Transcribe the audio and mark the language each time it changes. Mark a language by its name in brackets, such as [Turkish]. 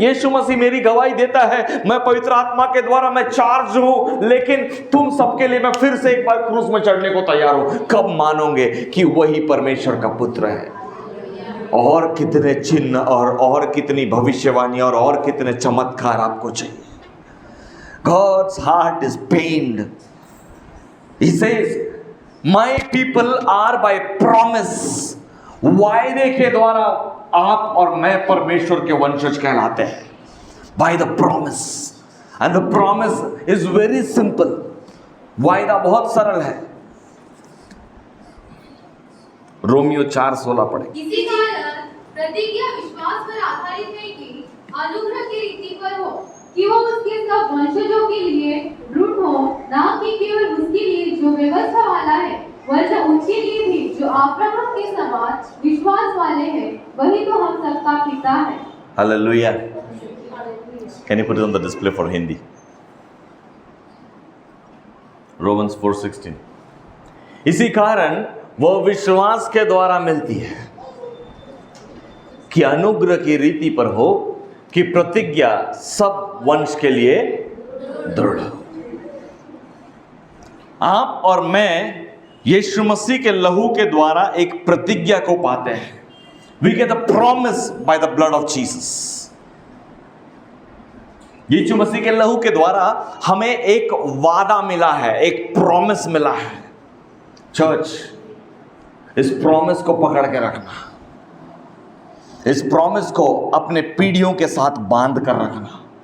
[Hindi] यीशु मसीह मेरी गवाही देता है. मैं पवित्र आत्मा के द्वारा मैं चार्ज हूं. लेकिन तुम सबके लिए मैं फिर से एक बार क्रूस में चढ़ने को तैयार हूं. कब मानोगे कि वही परमेश्वर का पुत्र है? और कितने चिन्ह और कितनी भविष्यवाणी और कितने चमत्कार आपको चाहिए? [English] God's heart is pained. He says, My people are by promise. [Hindi] वायदे के द्वारा आप और मैं परमेश्वर के वंशज कहलाते हैं. [English] By the promise. And the promise is very simple. [Hindi] वायदा बहुत सरल है। रोमियो 4:16 पढ़े। इसी कारण प्रतिज्ञा विश्वास पर आधारित है कि अनुग्रह की रीति पर हो कि वो उसके सब वंशजों के लिए दृढ़ हो, ना कि केवल उसके लिए जो व्यवस्था वाला है, वरन उनके लिए भी जो अब्राहम के समान विश्वास वाले हैं। वही तो हम सबका पिता है। [English] Hallelujah. Can you put it on the display for Hindi? Romans 4:16। [Hindi] इसी कारण वह विश्वास के द्वारा मिलती है कि अनुग्रह की रीति पर हो कि प्रतिज्ञा सब वंश के लिए दृढ़ हो। आप और मैं यीशु मसीह के लहू के द्वारा एक प्रतिज्ञा को पाते हैं। [English] We get the promise by the blood of Jesus। [Hindi] यीशु मसीह के लहू के द्वारा हमें एक वादा मिला है, एक प्रॉमिस मिला है। चर्च, इस प्रॉमिस को पकड़ के रखना, इस प्रॉमिस को अपने पीढ़ियों के साथ बांध कर रखना।